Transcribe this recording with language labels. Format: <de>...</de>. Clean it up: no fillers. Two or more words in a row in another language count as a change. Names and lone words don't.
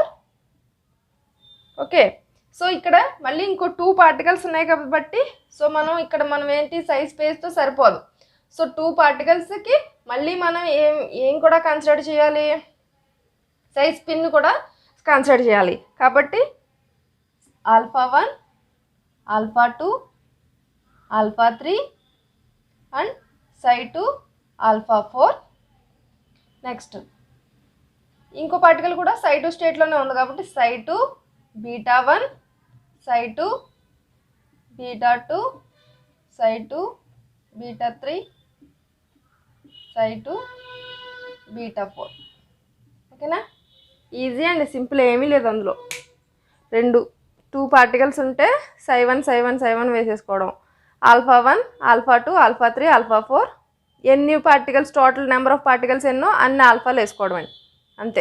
<te>ఓకే. సో ఇక్కడ మళ్ళీ ఇంకో 2 particles ఉన్నాయి కాబట్టి సో మనం ఏంటి స్పేస్తో సరిపోదు. సో 2 particlesకి మళ్ళీ మనం ఏం కూడా కన్సిడర్ చేయాలి స్పిన్ కూడా కన్సిడర్ చేయాలి కాబట్టి</te> <en>alpha 1 alpha 2 alpha 3 అండ్ psi2 alpha 4.</en> <te>నెక్స్ట్ ఇంకో పార్టికల్ కూడా psi2 స్టేట్లోనే ఉంది కాబట్టి</te> <en>psi2 beta 1, psi2 beta 2, psi2 beta 3, psi2 beta 4.</en> <te>ఓకేనా? ఈజీ అండి, సింపుల్, ఏమీ లేదు అందులో. 2 పార్టికల్స్ ఉంటే psi1 వేసేసుకోవడం.</te> <en>Alpha 1, Alpha 2, Alpha 3, Alpha 4.</en> <te>ఎన్ని పార్టికల్స్,</te> <en>total number of particles</en> <te>ఎన్నో అన్ని ఆల్ఫాలు వేసుకోవడం అండి, అంతే.</te>